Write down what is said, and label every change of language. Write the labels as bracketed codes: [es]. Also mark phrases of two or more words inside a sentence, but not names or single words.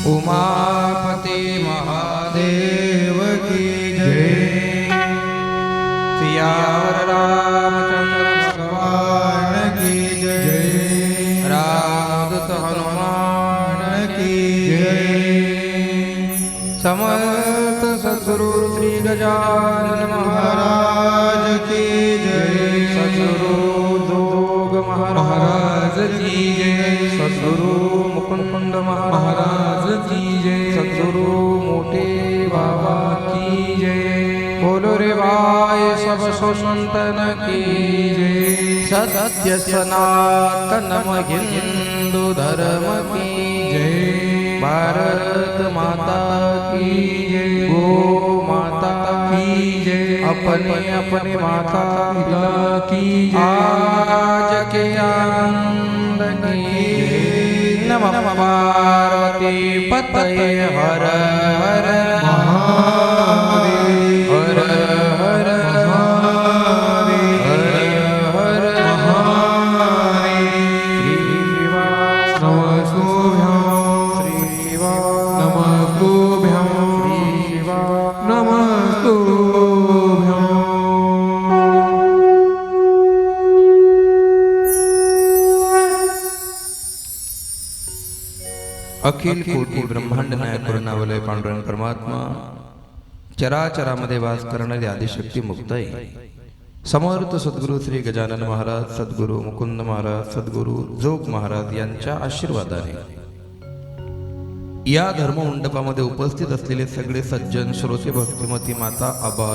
[hi] उमापति महादेव की जय। सियावर रामचंद्र भगवान की जय। रामदूत हनुमान की जय। समर्थ सद्गुरु श्री गजानन महाराज की जय। सद्गुरु जोग महाराज की जय। सद्गुरु मुकुंद महाराज की जय। सद्गुरु मोटे बाबा की जय। बोलो रे भाई सब संतन की जय। सत्य सनातन हिंदू धर्म की जय। भारत माता की जय। गो माता की जय। अपने अपने माता पिता की जय। आज के आनंद की [sa] नमः पार्वती पतये हर हर महादेव। [hi] हर हर महादेव। हर हर महादेव। [sa] श्री शिवाय नमस्तुभ्यं। श्री शिवाय नमस्तुभ्यं। श्री शिवाय नमस्तुभ्यं। [mr] अखिल कोटी ब्रह्मांड नायक करुणावलय पांडुरंग परमात्मा चराचरामध्ये वास करणारी आदिशक्ती मुक्ताई समर्थ सद्गुरु श्री गजानन महाराज, सद्गुरु मुकुंद महाराज, सद्गुरु जोग महाराज यांच्या आशीर्वादाने या धर्म मंडपामध्ये उपस्थित असलेले सगळे सज्जन श्रोते, भक्तिमती माता, आबाल